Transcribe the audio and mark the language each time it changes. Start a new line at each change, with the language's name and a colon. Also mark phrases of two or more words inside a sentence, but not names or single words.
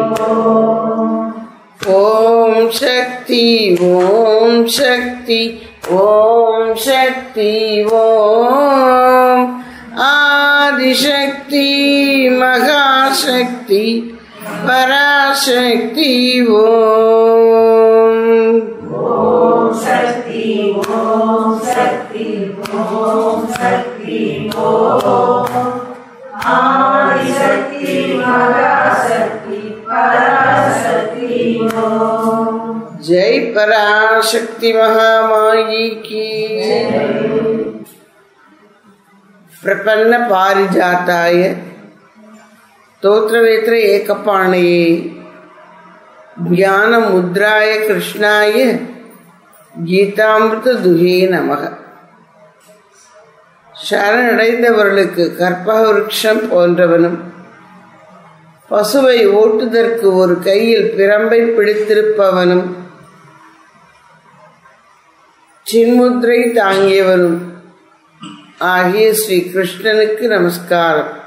Tamil: ஓம் சக்தி ஓம் சக்தி ஓம் சக்தி ஓம் ஆதிசக்தி மகாசக்தி பராசக்தி ஓம் ஓம் சக்தி ஓம் சக்தி ஓம் சக்தி ஓம் ஆதிசக்தி மகாசக்தி பராசக்தி ஓம்
Hindi: जय पराशक्ति महामाई की
Sanskrit: प्रपन्न पारिजाताय स्तोत्रवेत्र एकपाणये ज्ञान मुद्राय कृष्णाय गीतामृत दुहे नमः
Tamil: சரணடைந்தவர்களுக்கு கற்பக விருட்சம் போன்றவனும் பசுவை ஓட்டுதற்கு ஒரு கையில் பிரம்பை பிடித்திருப்பவனும் சின்முத்ரை தாங்கியவனும் ஆகிய ஸ்ரீ கிருஷ்ணனுக்கு நமஸ்காரம்.